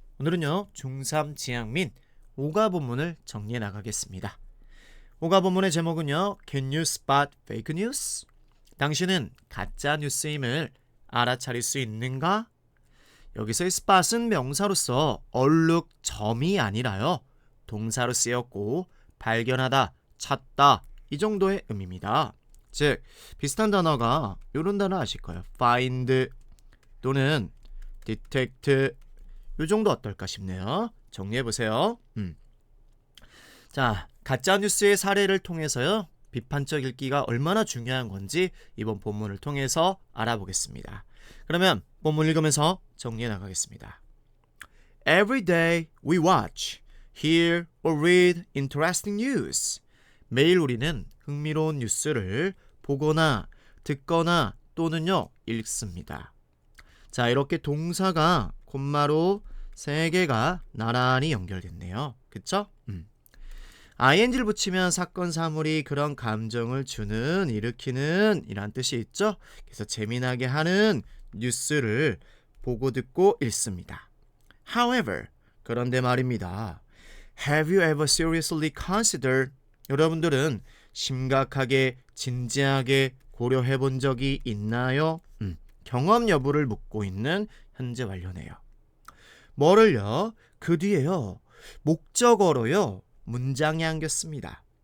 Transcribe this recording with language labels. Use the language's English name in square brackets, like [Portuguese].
[Korean] 오늘은요 중3 지향민 5가 본문을 정리해 나가겠습니다. 5가 본문의 제목은요 [English] Can you spot fake news? [Korean] 당신은 가짜 뉴스임을 알아차릴 수 있는가? 여기서의 spot은 명사로서 얼룩, 점이 아니라요 동사로 쓰였고 발견하다, 찾다 이 정도의 의미입니다. 즉 비슷한 단어가 이런 단어 아실 거예요. find 또는 detect 요 정도 어떨까 싶네요. 정리해보세요. 자, 가짜뉴스의 사례를 통해서요 비판적 읽기가 얼마나 중요한 건지 이번 본문을 통해서 알아보겠습니다. 그러면 본문 읽으면서 정리해 나가겠습니다. [English] Every day we watch, hear or read interesting news. [Korean] 매일 우리는 흥미로운 뉴스를 보거나 듣거나 또는요 읽습니다. 자, 이렇게 동사가 콤마로 3개가 나란히 연결됐네요. 그쵸? ing를 붙이면 사건 사물이 그런 감정을 주는, 일으키는 이란 뜻이 있죠. 그래서 재미나게 하는 뉴스를 보고 듣고 읽습니다. However, 그런데 말입니다. [English] Have you ever seriously considered? [Korean] 여러분들은 심각하게 진지하게 고려해 본 적이 있나요? 경험 여부를 묻고 있는 현재 완료네요. 뭐를요? 그 뒤에요. 목적어로요. 문장이 안겼습니다.